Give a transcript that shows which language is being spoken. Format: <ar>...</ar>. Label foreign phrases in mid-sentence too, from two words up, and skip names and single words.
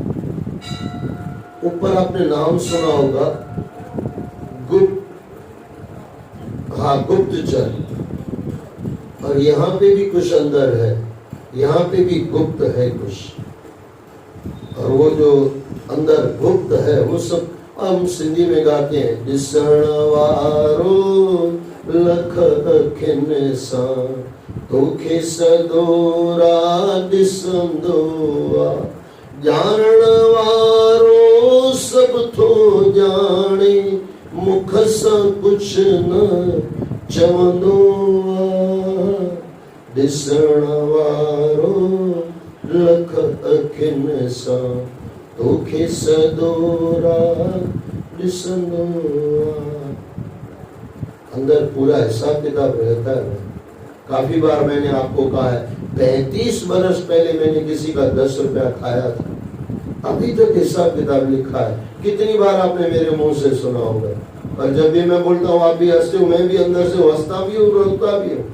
<hi>ऊपर आपने नाम सुना होगा गुप्तचर, और यहाँ पे भी कुछ अंदर है, यहाँ पे भी गुप्त है कुछ, और वो जो अंदर गुप्त है वो सब हम सिंधी में गाते हैं।</hi> <sd>दिसण वारो लख अखिन सा तोखे सदोरा दिसंदो आ, जान वारो सब थो जाने मुख सा कुछ न चवंदो आ। दिसण वारो लख अखिन सा तोखे सदोरा दिसंदो आ।</sd> <hi>अंदर पूरा हिसाब किताब रहता है। काफी बार मैंने आपको कहा है, 35 बरस पहले मैंने किसी का 10 रुपया खाया था, अभी तक हिसाब किताब लिखा है। कितनी बार आपने मेरे मुंह से सुना होगा, और जब भी मैं बोलता हूँ आप भी हंसते हो, मैं भी अंदर से हंसता भी हूँ, रोता भी हूँ।</hi>